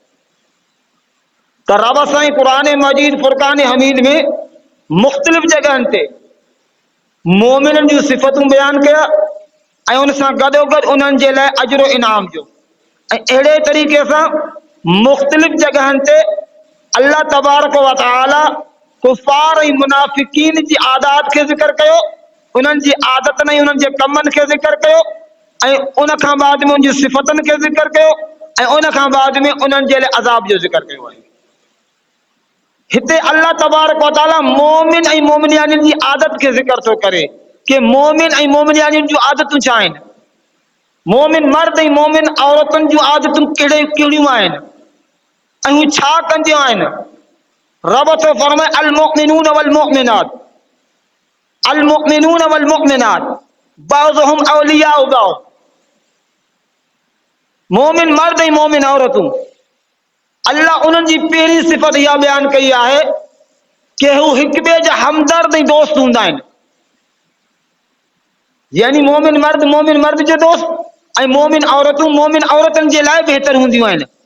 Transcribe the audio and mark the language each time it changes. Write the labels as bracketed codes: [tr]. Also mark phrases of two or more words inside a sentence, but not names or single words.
[sd] त रब साईं क़ुरान मजीद फुरकान हमीद में मुख़्तलिफ़ जगहनि ते मोमिननि जूं सिफ़तूं बयान कया ऐं उन सां गॾोगॾु उन्हनि जे लाइ अजरो इनाम जो। ऐं अहिड़े तरीक़े सां मुख़्तलिफ़ जगहनि ते [ar] الله تبارك وتعالى [sd] कुफ़ार ऐं मुनाफ़िकीन जी आदात खे ज़िक्र कयो, उन्हनि जी आदतनि ऐं उन्हनि जे कमनि खे ज़िक्र कयो ऐं उन खां बाद में उन जी सिफ़तनि खे ज़िक्र कयो ऐं उन खां बाद में उन्हनि जे लाइ अज़ाब जो ज़िक्र कयो आहे। हिते [ar] الله تبارك وتعالى [sd] मोमिन ऐं मोमिनयाणियुनि जी आदत खे ज़िक्र थो करे कि मोमिन ऐं मोमिनयाणियुनि जूं आदतूं छा आहिनि, मोमिन मर्द ऐं मोमिन औरतुनि जूं आदतूं कहिड़ियूं आहिनि ऐं हू छा कंदियूं आहिनि। रब थो फरमाए [ar] المؤمنون والمؤمنات بعضهم أولياء بعض. [sd] मोमिन मर्द ऐं मोमिन औरतूं अल्लाह उन्हनि जी पहिरीं सिफ़त इहा बयान कई आहे कि हू हिक ॿिए जा हमदर्द ऐं दोस्त हूंदा आहिनि, यानी मोमिन मर्द जो दोस्त ऐं मोमिन औरतुनि जे लाइ बहितर हूंदियूं आहिनि।